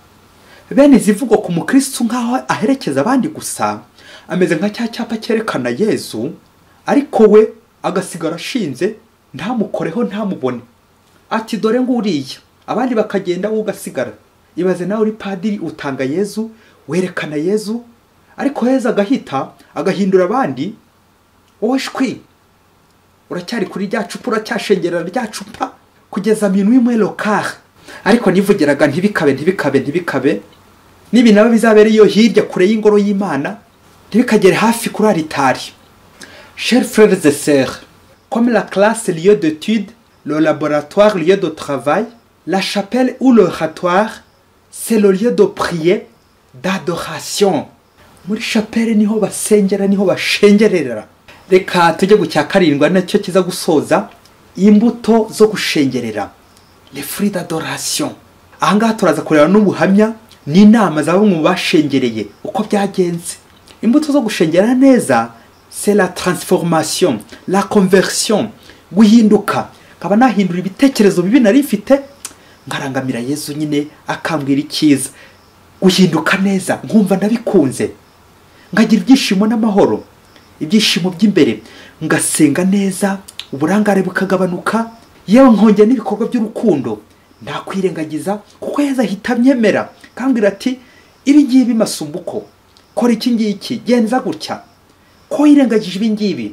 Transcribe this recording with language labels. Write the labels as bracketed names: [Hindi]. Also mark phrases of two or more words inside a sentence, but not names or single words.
[Kinyarwanda] bene zivugo ku mukristo nkaho aherekeza abandi gusa, ameze nka cya cyapa cyerekana Yezu, ariko we agasigara ashinze ntamukoreho ntamubone, ati dore nguriya, abandi bakagenda wowe ugasigara. ibaze nawe uri padiri utanga Yezu, werekana Yezu, ariko Yezu agahindura abandi, wowe shwi uracyari kuri rya cupa, uracyashengerera rya cupa kugeza [French] minuit moins le quart. [Kinyarwanda] ariko nivugiraga ntibikabe nibi nabo bizabera iyo hirya kure y'ingoro y'Imana, ntibikagere hafi kuri aritari. [French] Chers frères et sœurs, comme la classe lieu d'étude, le laboratoire lieu de travail, la chapelle ou l'oratoire, c'est le lieu de prière, d'adoration. [Kinyarwanda] muri chapelle niho basengera, niho bashengerera. reka tujye gucya karindwa nacyo kiza gusoza imbuto zo gushengerera, [French] les fruits d'adoration. [Kinyarwanda] ahangaha turaza kureba n'ubuhamya n'inama za bamwe mu bashengereye uko byagenze. imbuto zo gushengerera neza, [French] c'est la transformation, la conversion, [Kinyarwanda] guhinduka. kaba nahindura ibitekerezo bibi nari mfite ngarangamira Yezu nyine akambwira icyiza, guhinduka neza, nkumva ndabikunze, ngagira ibyishimo n'amahoro, ibyishimo by'imbere, ngasenga neza, uburangare bukagabanuka, yewe nkongera n'ibikorwa by'urukundo ndakwirengagiza, kuko Yezu ahita amyemera kambwira ati ibi ngibi masumbuko, kora iki ngiki, genza gutya, ko yirengagije ibi ngibi.